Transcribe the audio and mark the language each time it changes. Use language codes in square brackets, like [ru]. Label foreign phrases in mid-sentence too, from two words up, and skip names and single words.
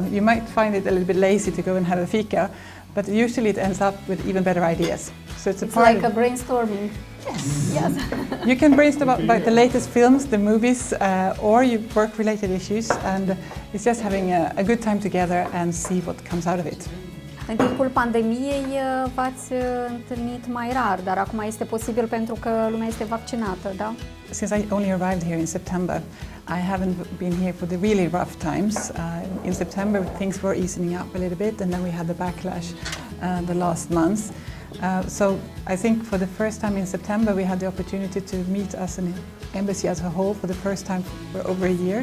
[en] You might find it a little bit lazy to go and have a fika, but usually it ends up with even better ideas. So it's like a brainstorming. Yes. You can brainstorm about the latest films, the movies, or you work-related issues, and it's just having a good time together and see what comes out of it. [ro] În timpul pandemiei v-ați întâlnit mai rar, dar acum este posibil pentru că lumea este vaccinată, da? [en] Since I only arrived here in September, I haven't been here for the really rough times. In September things were easing up a little bit, and then we had the backlash the last month. So I think for the first time in September we had the opportunity to meet as an embassy as a whole for the first time for over a year.